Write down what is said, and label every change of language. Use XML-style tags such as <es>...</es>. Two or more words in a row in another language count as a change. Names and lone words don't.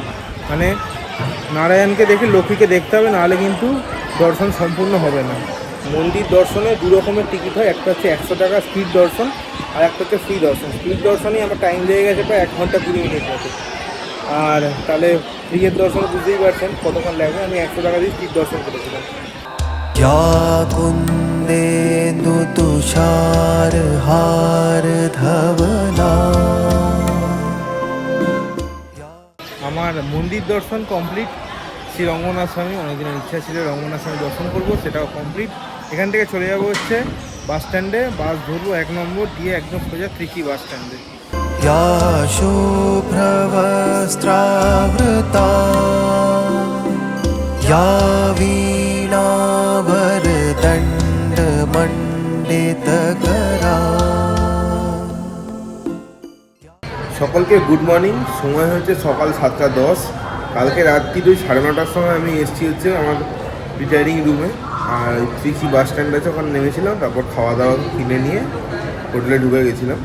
<bn>মানে নারায়ণকে দেখে লক্ষ্মীকে দেখতে হবে, নাহলে কিন্তু দর্শন সম্পূর্ণ হবে না। মন্দির দর্শনে 2 রকমের টিকিট হয়, একটা হচ্ছে 100 টাকা স্পিড দর্শন, আর একটা হচ্ছে ফ্রি দর্শন। স্পিড দর্শনেই আমার টাইম লেগে গেছে প্রায় 1 ঘন্টা 20 মিনিট মতো। আর তাহলে ফ্রিয়ের দর্শন বুঝতেই পারছেন কতক্ষণ লাগবে। আমি 100 টাকা দিয়ে স্পিড দর্শন করেছিলাম।</bn> <sa>या कुन्देन्दु तुषार हार धवला।</sa> <bn>আমার মন্দির দর্শন কমপ্লিট। শ্রী রঙ্গনাথ স্বামী, অনেকদিনের ইচ্ছা ছিল রঙ্গনাথ স্বামী দর্শন করবো, সেটাও কমপ্লিট। এখান থেকে চলে যাবো হচ্ছে</bn> <en>bus stand.</en> <bn>বাস ধরবো 1 নম্বর, দিয়ে একদম সোজা ত্রিচি</bn> <en>bus stand.</en> <sa>या शुभ्रवस्त्रावृता या वीणावरदण्डमण्डितकरा।</sa> <bn>সকলকে</bn> <en>good morning.</en> <bn>সময় হচ্ছে সকাল 7:10। কালকে রাত্রি ওই 9:30টার সময় আমি এসেছি হচ্ছে আমার</bn> <en>retiring room.</en> <bn>আর ত্রিচি</bn> <en>bus stand</en> <bn>আছে, ওখানে নেমেছিলাম। তারপর খাওয়া দাওয়া কিনে নিয়ে হোটেলে ঢুকে গেছিলাম।</bn>